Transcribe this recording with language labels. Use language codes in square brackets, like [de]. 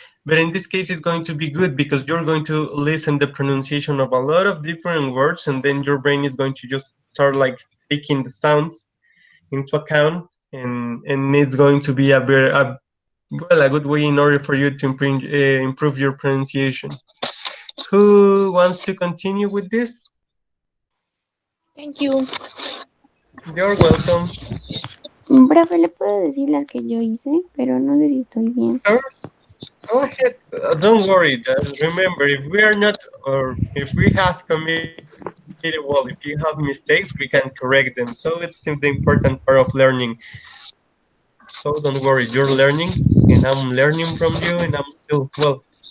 [en] But in this case, it's going to be good because you're going to listen the pronunciation of a lot of different words, and then your brain is going to just start like taking the sounds into account, and it's going to be a good way in order for you to improve your pronunciation. Who wants to continue with this? Thank you. You're welcome. [es] Profe, le puedo decir las que yo hice, pero no sé si estoy bien. [en] Sure, go ahead. Don't worry. Remember, if we are not, or if we have committed, if you have mistakes, we can correct them. So it's the important part of learning. So don't worry, you're learning, and I'm learning from you, and I'm still well.